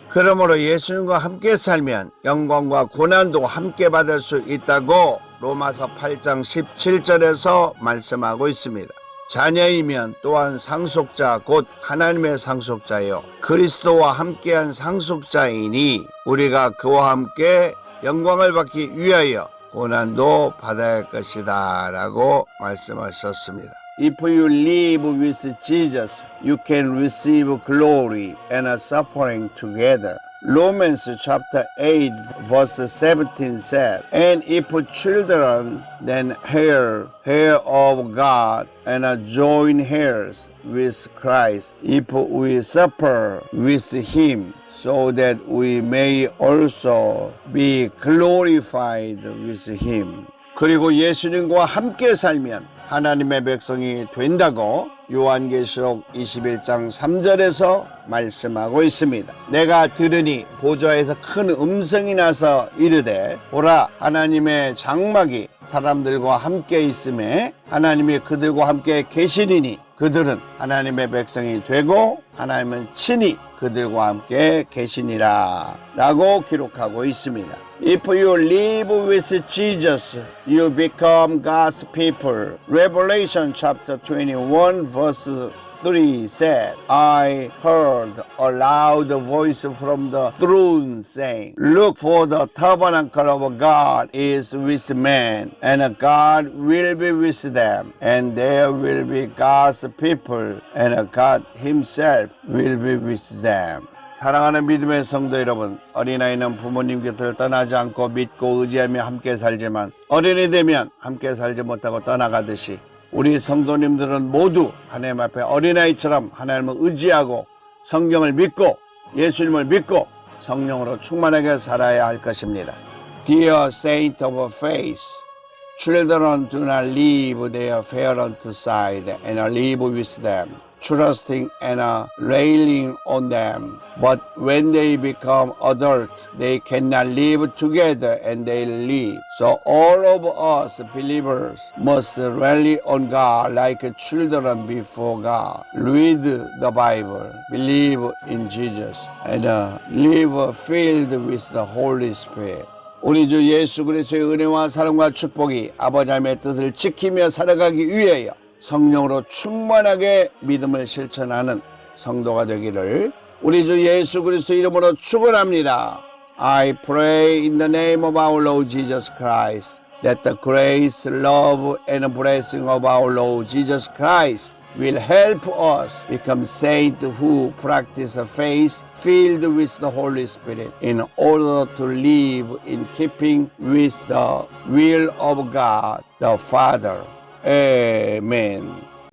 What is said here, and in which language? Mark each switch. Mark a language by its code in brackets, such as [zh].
[ko] 그러므로 예수님과 함께 살면 영광과 고난도 함께 받을 수 있다고 로마서 8장 17절에서 말씀하고 있습니다. 자녀이면 또한 상속자 곧 하나님의 상속자요 그리스도와 함께한 상속자이니 우리가 그와 함께 영광을 받기 위하여 고난도 받아야 할 것이다 라고 말씀하셨습니다. [en] If you live with Jesus, you can receive glory and suffering together. Romans chapter 8 verse 17 said, and if children, then heir of God and joint heirs with Christ, if we suffer with him, so that we may also be glorified with him. [ko] 그리고 예수님과 함께 살면 하나님의 백성이 된다고 요한계시록 21장 3절에서 말씀하고 있습니다. 내가 들으니 보좌에서 큰 음성이 나서 이르되 보라 하나님의 장막이 사람들과 함께 있음에 하나님이 그들과 함께 계시리니 그들은 하나님의 백성이 되고 하나님은 친히 그들과 함께 계시니라 라고 기록하고 있습니다. [en] If you live with Jesus, you become God's people. Revelation chapter 21 verse 3 said, I heard a loud voice from the throne saying, look, for the tabernacle of God is with men, and God will be with them, and there will be God's people, and God himself will be with them. [ko] 사랑하는 믿음의 성도 여러분, 어린아이는 부모님 곁을 떠나지 않고 믿고 의지하며 함께 살지만 어른이 되면 함께 살지 못하고 떠나가듯이 우리 성도님들은 모두 하나님 앞에 어린아이처럼 하나님을 의지하고 성경을 믿고 예수님을 믿고 성령으로 충만하게 살아야 할 것입니다. [en] Dear saint of faith, children do not leave their parents' side and live with them, trusting and railing on them. But when they become adult, they cannot live together and they leave. So all of us believers must rely on God like children before God. Read the Bible, believe in Jesus, and live filled with the Holy Spirit. [ko] 우리 주 예수 그리스도의 은혜와 사랑과 축복이 아버지 하나님의 뜻을 지키며 살아가기 위하여 성령으로 충만하게 믿음을 실천하는 성도가 되기를 우리 주 예수 그리스도 이름으로 축원합니다. [en] I pray in the name of our Lord Jesus Christ that the grace, love, and blessing of our Lord Jesus Christ will help us become saints who practice a faith filled with the Holy Spirit in order to live in keeping with the will of God the Father. Amen.